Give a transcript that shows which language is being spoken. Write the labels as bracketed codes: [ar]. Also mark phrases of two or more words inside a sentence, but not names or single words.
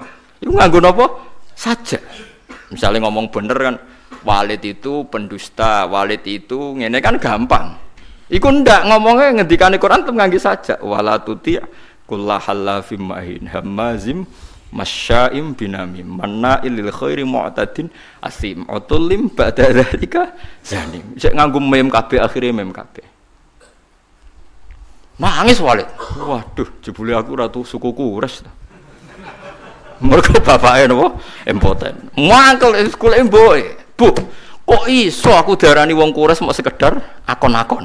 [jv] Iku nganggo napa? Sajak. Misalnya ngomong bener kan [id] Walid itu pendusta, [jv] Walid itu ngene kan gampang. Iku ndak ngomongnya ngendikane Quran tetep nganggo sajak. [ar] ولا تطع كل حلاف مهين هماز مشاء بنميم مناع للخير معتد أثيم عتل بعد ذلك زنيم. [jv] Sik nganggo mem kabeh akhire mem kabeh. Nangis Walid. Waduh, jebule aku ratu suku Quraisy ta. Mergo bapake napa? Impoten. Mangkel sekolah mboke. Bu, kok iso aku darani wong Quraisy mau sekedar akon-akon.